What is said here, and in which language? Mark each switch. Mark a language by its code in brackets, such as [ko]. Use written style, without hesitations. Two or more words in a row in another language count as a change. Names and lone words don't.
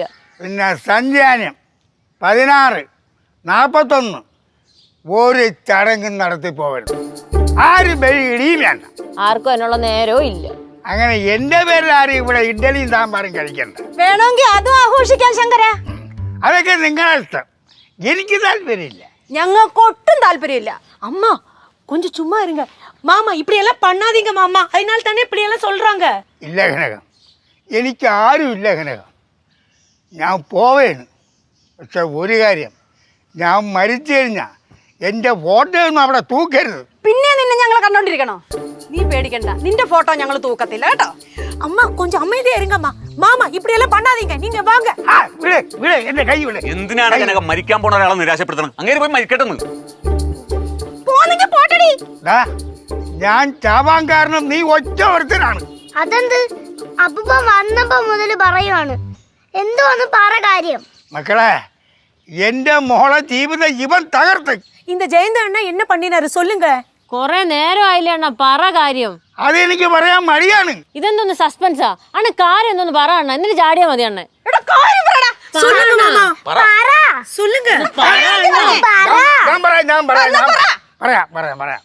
[ml] പിന്നെ സഞ്ചാനം 16, 41 ഒരു ചടങ്ങും നടത്തി പോകരുത്. ആരും ഇടിയും വേണ്ട. ആർക്കും അതിനുള്ള നേരവും ഇല്ല. അങ്ങനെ എൻ്റെ പേരിൽ ആരും ഇവിടെ ഇഡ്ഡലിയും സാമ്പാറും കഴിക്കണ്ട. വേണമെങ്കിൽ അതും ആഘോഷിക്കാൻ ശങ്കര. അതൊക്കെ നിങ്ങളുടെ ഇഷ്ടം, എനിക്ക് താല്പര്യമില്ല. ഞങ്ങൾക്ക് ഒട്ടും താല്പര്യമില്ല. [ta] അമ്മ கொஞ்சம் சும்மா இருங்க மாமா, இப்படி எல்லாம் பண்ணாதீங்க மாமா, அதனால தானே இப்படி எல்லாம் சொல்றாங்க. [ml] ഇല്ല കനകം, എനിക്ക് ആരും ഇല്ല കനകം. ഞാൻ പോവേണ്. പക്ഷെ ഒരു കാര്യം, ഞാൻ മരിച്ചു കഴിഞ്ഞാൽ എൻ്റെ ഫോട്ടോ ഒന്നും അവിടെ തൂക്കരുത്. പിന്നെ നിന്നെ ഞങ്ങൾ കണ്ടോണ്ടിരിക്കണോ? നീ പേടിക്കണ്ട, നിന്റെ ഫോട്ടോ ഞങ്ങൾ തൂക്കത്തില്ല കേട്ടോ. [ta] അമ്മ கொஞ்சம் அமைதியா இருங்கம்மா. മാമ இப்படி எல்லாம் பண்ணாதீங்க, நீங்க வாங்க. [ml] എന്റെ കൈ വിട്. എന്തിനാണ് കനകം മരിക്കാൻ പോണ ഒരാളെ നിരാശപ്പെടുത്തണം? അങ്ങനെ പോയി മരിക്കട്ടെന്ന്. ഞാൻ ചാവാൻ കാരണം നീ ഒറ്റ ഒരുത്തനാണ്. അതെന്ത്? അപ്പൂപ്പ വന്നപ്പോ മുതല് പറയുവാണ്, എന്തോന്ന് പറ കാര്യം. മക്കളെ, എന്റെ മോളെ ജീവിതം ഇവൻ തകർത്ത്. [ta] இந்த ஜெயந்த அண்ணா என்ன பண்ணினாரு சொல்லுங்க. [ml] കൊറേ നേരം ആയില്ലേ അണ്ണ, പറ കാര്യം. അതെനിക്ക് പറയാൻ മടിയാണ്. ഇതെന്തോന്ന് സസ്പെൻസാ അണ്ണ? കാര്യം എന്തോന്ന് പറ അണ്ണ, എന്നിട്ട് ചാടിയാ മതി അണ്ണ. പറയാം.